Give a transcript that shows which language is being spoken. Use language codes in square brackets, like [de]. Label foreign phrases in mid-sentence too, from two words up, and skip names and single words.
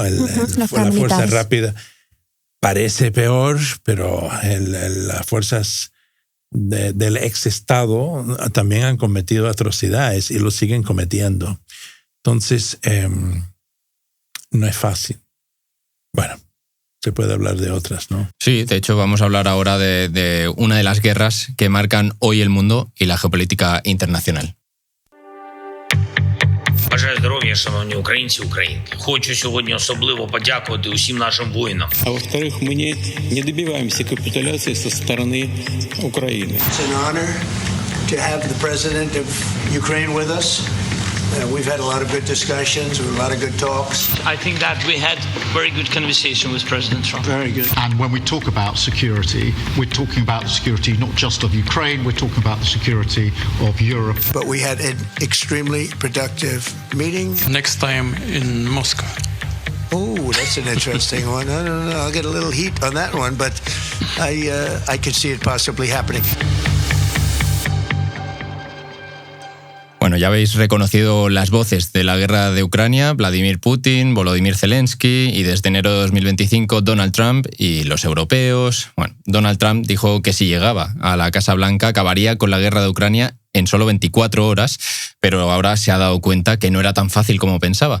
[es] La fuerza rápida parece peor, pero las fuerzas del ex-estado también han cometido atrocidades y lo siguen cometiendo. Entonces, no es fácil. Bueno, se puede hablar de otras, ¿no? Sí, de hecho vamos a hablar ahora de una de las guerras que marcan hoy el mundo y la geopolítica internacional. [uk] Бажаю здоров'я, шановні українці, українки. Хочу сьогодні особливо подякувати усім нашим воїнам. [ru] А во-вторых, мы не добиваемся капитуляции со стороны Украины. [en] It's an honor to have the president of Ukraine with us. We've had a lot of good discussions, a lot of good talks. I think that we had very good conversation with President Trump. Very good. And when we talk about security, we're talking about the security not just of Ukraine, we're talking about the security of Europe. But we had an extremely productive meeting. Next time in Moscow. Oh, that's an interesting one. I don't know. I'll get a little heat on that one, but I could see it possibly happening. [es] Bueno, ya habéis reconocido las voces de la guerra de Ucrania, Vladimir Putin, Volodymyr Zelensky y desde enero de 2025 Donald Trump y los europeos. Bueno, Donald Trump dijo que si llegaba a la Casa Blanca acabaría con la guerra de Ucrania en solo 24 horas, pero ahora se ha dado cuenta que no era tan fácil como pensaba.